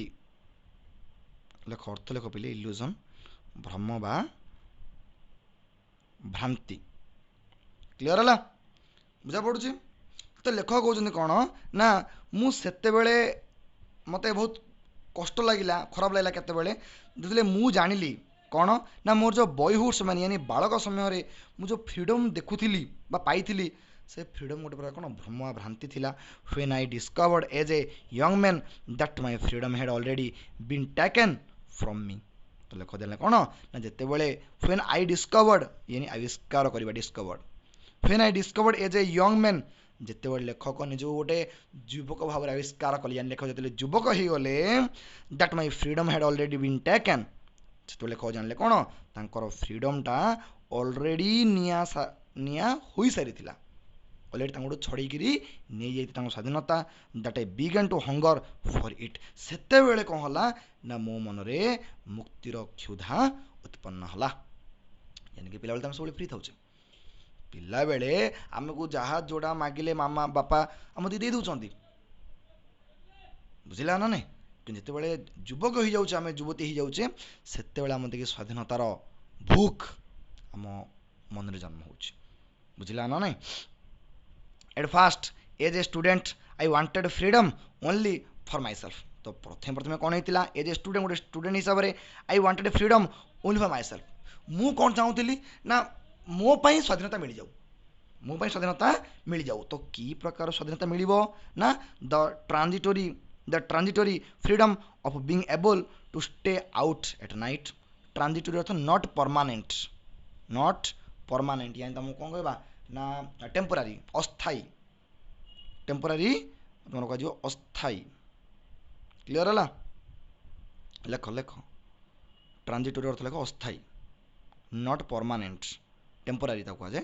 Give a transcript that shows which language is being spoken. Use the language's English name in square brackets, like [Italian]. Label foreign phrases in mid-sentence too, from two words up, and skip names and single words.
[Odia] ଲେଖ ଅର୍ଥ ଲେଖ ପିଲେ illusion ଭ୍ରମ ବା ଭ୍ରାନ୍ତି। କ୍ଲିୟର ହେଲା, ବୁଝା ପଡୁଛି? ତ ଲେଖକ କହୁଛନ୍ତି କ'ଣ ନା ମୁଁ ସେତେବେଳେ ମୋତେ ବହୁତ କଷ୍ଟ ଲାଗିଲା, ଖରାପ ଲାଗିଲା କେତେବେଳେ ଯେତେବେଳେ ମୁଁ ଜାଣିଲି କ'ଣ ନା ମୋର ଯେଉଁ ବୟହୁଡ୍ ସମୟ यानी ବାଳକ ସମୟରେ ମୁଁ ଯେଉଁ ଫ୍ରିଡମ୍ ଦେଖୁଥିଲି ବା ପାଇଥିଲି ସେ ଫ୍ରିଡମ୍ ଗୋଟେ ପ୍ରକାର କ'ଣ ଭ୍ରମ ଭ୍ରାନ୍ତି ଥିଲା। [English] when I discovered as a young man that my freedom had already been taken from me। [Odia] ତ ଲେଖ ଦେଲେ କ'ଣ ନା ଯେତେବେଳେ [English] when I discovered [Odia] यानी ଆବିଷ୍କାର କରିବା discovered, [English] when I discovered as a young man [Odia] ଯେତେବେଳେ ଲେଖକ ନିଜକୁ ଗୋଟେ ଯୁବକ ଭାବରେ ଆବିଷ୍କାର କଲେ, ଲେଖକ ଯେତେବେଳେ ଯୁବକ ହେଇଗଲେ [English] that my freedom had already been taken, [Odia] ସେତେବେଳେ ଲେଖକ ଜାଣିଲେ କ'ଣ ତାଙ୍କର [English] freedomଟା already [Odia] ନିଆ ହୋଇସାରିଥିଲା, ଅଲରେଡ଼ି ତାଙ୍କଠୁ ଛଡ଼େଇକିରି ନେଇଯାଇଥିଲା ତାଙ୍କ ସ୍ୱାଧୀନତା। [English] that I began to hunger for it, [Odia] ସେତେବେଳେ କ'ଣ ହେଲା ନା ମୋ ମନରେ ମୁକ୍ତିର କ୍ଷୁଧା ଉତ୍ପନ୍ନ ହେଲା। [Hindi] यानी कि [Odia] ପିଲାବେଳେ ତ ଆମେ ସବୁବେଳେ ଫ୍ରି ଥାଉଛେ, ପିଲାବେଳେ ଆମକୁ ଯାହା ଯୋଉଟା ମାଗିଲେ ମାମା ବାପା ଆମକୁ ଦେଇ ଦେଉଛନ୍ତି, ବୁଝିଲା ନା ନାଇଁ? କିନ୍ତୁ ଯେତେବେଳେ ଯୁବକ ହେଇଯାଉଛେ, ଆମେ ଯୁବତୀ ହେଇଯାଉଛେ, ସେତେବେଳେ ଆମ ଦେଖି ସ୍ୱାଧୀନତାର ଭୁକ୍ ଆମ ମନରେ ଜନ୍ମ ହେଉଛି, ବୁଝିଲା ନା ନାଇଁ? [English] at first as a student I wanted freedom only for myself। [Odia] ତ ପ୍ରଥମେ କ'ଣ ହେଇଥିଲା [English] as a student, [Odia] ଗୋଟେ ଷ୍ଟୁଡେଣ୍ଟ ହିସାବରେ [English] I wanted freedom only for myself। [Odia] ମୁଁ କ'ଣ ଚାହୁଁଥିଲି ନା ମୋ ପାଇଁ ସ୍ୱାଧୀନତା ମିଳିଯାଉ, ମୋ ପାଇଁ ସ୍ୱାଧୀନତା ମିଳିଯାଉ। ତ କି ପ୍ରକାର ସ୍ୱାଧୀନତା ମିଳିବ ନା [English] the transitory freedom of being able to stay out at night। transitory [Odia] ଅର୍ଥ [English] not permanent, [Odia] यानी ତମକୁ କ'ଣ କହିବା ନା ଟେମ୍ପୋରାରୀ, ଅସ୍ଥାୟୀ, ଟେମ୍ପୋରାରୀ ତୁମର କୁହାଯିବ ଅସ୍ଥାୟୀ। କ୍ଲିୟର ହେଲା? ଲେଖ ଟ୍ରାଞ୍ଜିଟୋରୀ ଅର୍ଥ ଲେଖ ଅସ୍ଥାୟୀ, [English] not permanent, [Odia] ଟେମ୍ପୋରାରୀ ତାକୁ କୁହାଯାଏ।